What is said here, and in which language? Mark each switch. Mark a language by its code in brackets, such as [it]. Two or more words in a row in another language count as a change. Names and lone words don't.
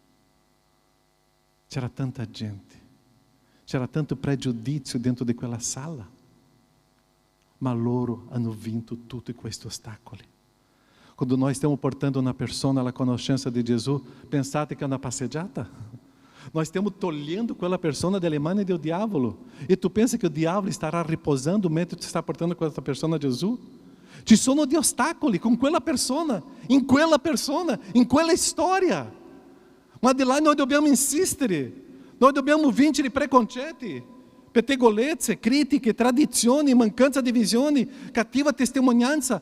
[it] C'era tanta gente. C'era tanto pregiudizio dentro di quella sala. Ma loro hanno vinto tutti questi ostacoli. Quando noi stiamo portando una persona alla conoscenza di Gesù, pensate che è una passeggiata? [pt] Nós estamos tolhendo aquela pessoa da Alemanha do diabo. E tu pensa que o diabo estará repousando mentre tu está portando com essa pessoa de Jesus? [it] Ci sono di ostacoli con quella persona, in quella storia. Ma di là noi dobbiamo insistere, noi dobbiamo vincere i preconcetti, pettegolezze, critiche, tradizioni, mancanza di visione, cattiva testimonianza.